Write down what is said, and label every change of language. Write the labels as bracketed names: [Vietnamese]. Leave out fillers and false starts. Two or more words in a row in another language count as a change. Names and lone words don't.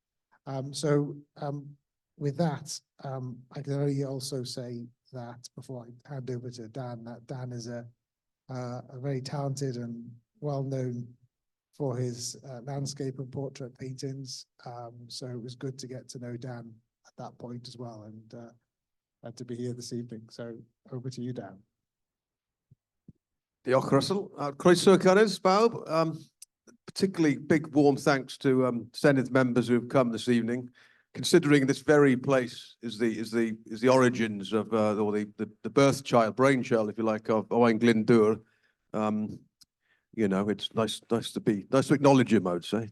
[English] With that, I can only also say that before I hand over to Dan, that Dan is a very talented and well-known for his landscape and portrait paintings. So it was good to get to know Dan at that point as well, and to be here this evening. So over to you, Dan. [Welsh] Diolch, Russell. Croeso cynnes, bawb. [English] Particularly big warm thanks to Senedd members who have come this evening, considering this very place is the origins of or the birth child, brainchild, if you like, of Owain Glyndwr. You know, it's nice to acknowledge him, I would say.